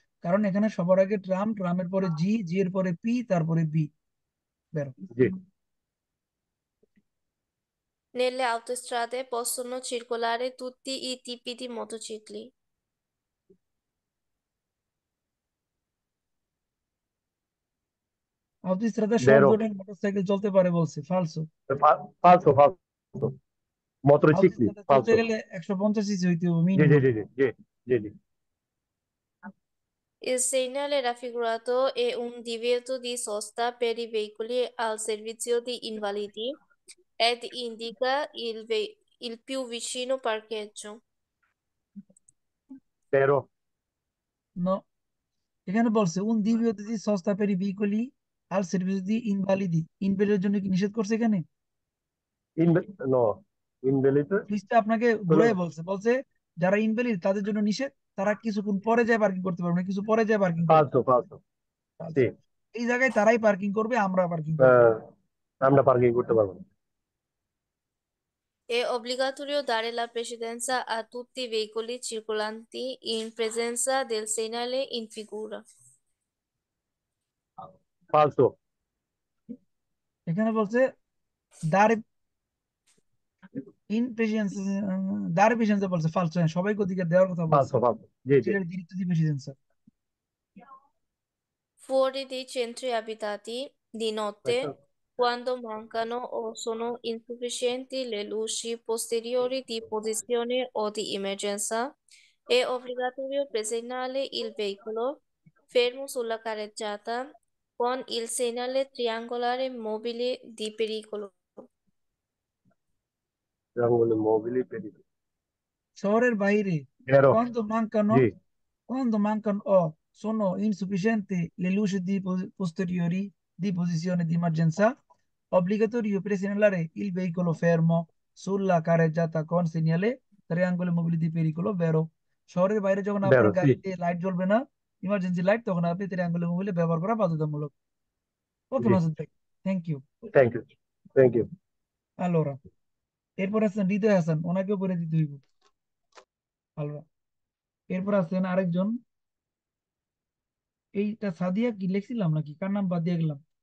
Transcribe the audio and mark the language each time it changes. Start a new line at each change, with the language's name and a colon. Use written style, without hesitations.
Bangla: কারণ এখানে সবার আগে ট্রাম, ট্রামের পরে জি, জি এর পরে পি, তারপরে বি।
Italian: বেরো।
Bangla: জি।
Italian: Nelle autostrade possono circolare tutti i tipi di motocicli.
Bangla: অটোস্ট্রাদা সব
Italian: বেরো।
Bangla: ধরনের মোটরসাইকেল চলতে পারে বলছে,
Italian: ফালসো। ফালসো, ফালসো।
Bangla: মোটরসাইকেল অটোস্ট্রাদা চলতে
Italian: ফালসো।
Bangla: গেলে 150 সিসি হইতে হবে জি জি minimum. G G G G G.
Italian: Il segnale raffigurato è un divieto di sosta per i veicoli al servizio di invalidi ed indica il più vicino parcheggio. বেরো।
Bangla: নো, এখানে বলছে
Italian: উন দিবিও দি সস্তা পেরি বিকলি আল সার্ভিস দি ইনভালিদি,
Bangla: ইনভ্যালিডের জন্য কি নিষেধ করছে এখানে? No, invalid. সুইচটা আপনাকে ঘুরাই বলছে, বলছে যারা ইনভ্যালিড তাদের জন্য নিষেধ, তারা কিছুক্ষণ পরে যায় পার্কিং করতে পারবে না, কিছু পরে যায় পার্কিং করবে।
Italian: ফালসো, ফালসো।
Bangla: জি। এই জায়গায় তারাই পার্কিং করবে, আমরা পার্কিং করবো। আমরা পার্কিং করতে পারবো না।
Italian: È obbligatorio dare la precedenza a tutti i veicoli circolanti in presenza del segnale in figura. ফালসো।
Bangla: এখানে বলছে
Italian: দাঁড় ইন প্রেসিডেন্স, দাঁড় প্রেসিডেন্স
Bangla: বলছে ফালতু, সবাইকে অধিকার দেওয়ার কথা বলছে,
Italian: ফালসো, ফালসো।
Bangla: জি জি। যেটার
Italian: diritto di precedenza। Fuori dei centri abitati, di notte, quando mancano o sono insufficienti le luci posteriori di posizione o di emergenza, è obbligatorio segnalare il veicolo fermo sulla carreggiata con il segnale triangolare mobile di pericolo.
Bangla: মোবিলি পেরিয়ে। শহরের বাইরে
Italian: বেরো। quando mancano
Bangla: জি।
Italian: quando mancano o sono insufficienti le luci di posteriori di posizione di emergenza, obbligatorio segnalare il veicolo fermo sulla carreggiata con segnale triangolo mobile di pericolo, vero?
Bangla: শহরের বাইরে যখন আপনার
Italian: বেরো।
Bangla: জি। গাড়িতে লাইট জ্বলবে না, ইমার্জেন্সি লাইট, তখন আপনি ট্রায়াঙ্গুলার মোবাইলে ব্যবহার করা বাধ্যতামূলক। ওকে জি। মাসুদ ভাই, thank you. Thank you, thank you.
Italian: আলোরা
Bangla: এরপর আছেন হৃদয় হাসান, ওনাকেও করে দিতে হইব। আলোরা এরপর আছেন আরেকজন, এইটা সাদিয়া কি লিখছিলাম নাকি, কার নাম বাদ দিয়ে গেলাম?